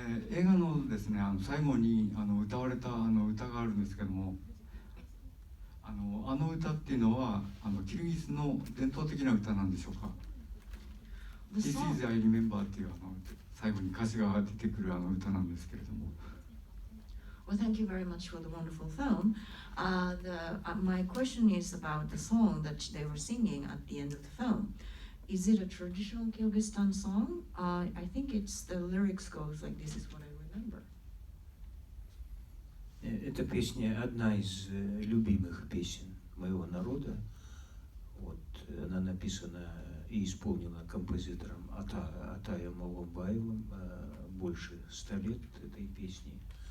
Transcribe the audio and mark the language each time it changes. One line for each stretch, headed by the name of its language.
Japanese: 映画のですね、最後に歌われた歌があるんですけども、あの歌っていうのはキルギスの伝統的な歌なんでしょうか。
English: This is Iremember
Japanese: っていう最後に歌詞が出てくる歌なんですけれども。
English: Well, thank you very much for the wonderful film. My question is about the song that they were singing at the end of the film. Is it a traditional Kyrgyzstan song? I think the lyrics goes like, this is what I remember.
Russian: Эта песня одна из любимых песен моего народа. Вот, она написана и исполнена композитором Атаем Моломбаевым больше 100 лет этой песни.